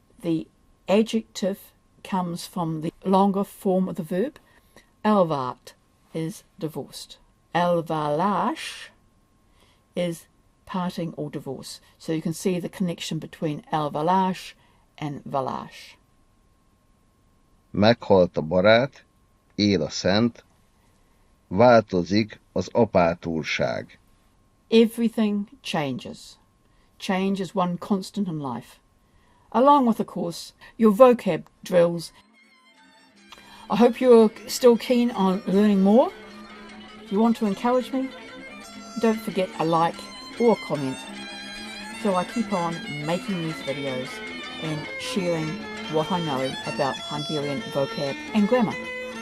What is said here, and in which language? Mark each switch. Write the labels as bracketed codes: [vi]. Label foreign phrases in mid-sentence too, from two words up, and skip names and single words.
[en] The adjective comes from the longer form of the verb. Elvárt is divorced. Elválás is parting or divorce. So you can see the connection between elválás and válás. [hu] Meghalt a barát, él a szent, változik az apátúrság. [en] Everything changes. Change is one constant in life, along with, of course, your vocab drills. I hope you're still keen on learning more. If you want to encourage me, don't forget a like or a comment, so I keep on making these videos and sharing what I know about Hungarian vocab and grammar.